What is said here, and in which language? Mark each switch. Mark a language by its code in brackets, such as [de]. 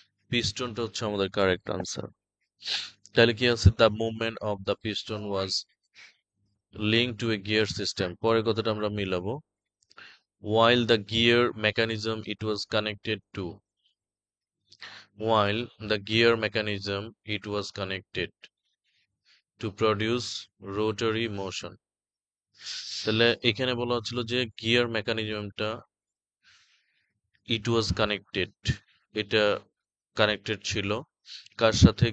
[bn] পিস্টনটা হচ্ছে আমাদের correct answer. তাহলে কি আছে? [en] The movement of the piston was link to a gear system. [bn] পরের কথাটা আমরা মিলাবো। [en] while the gear mechanism it was connected to while the gear mechanism it was connected to produce rotary motion। [bn] তাহলে এখানে বলা হচ্ছিল যে গিয়ার মেকানিজমটা [en] it was connected, [bn] এটা connected ছিল কার সাথে?